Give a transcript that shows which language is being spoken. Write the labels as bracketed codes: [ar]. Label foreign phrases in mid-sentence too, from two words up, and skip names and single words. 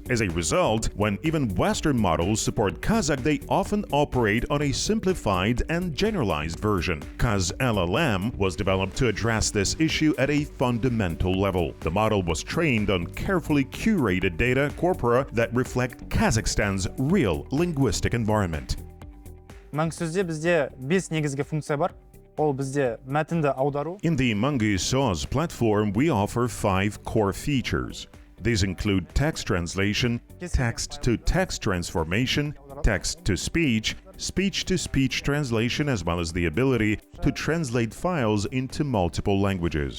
[en] As a result, when even Western models support Kazakh, they often operate on a simplified and generalized version. Kaz-LLM was developed to address this issue at a fundamental level. The model was trained on carefully curated data corpora that reflect Kazakhstan's real linguistic environment. [kk] Маңсөзде бізде 5 негізгі функция бар. [en] In the Mangı Söz platform, we offer 5 core features. These include text translation, text-to-text transformation, text-to-speech, speech-to-speech translation, as well as the ability to translate files into multiple languages.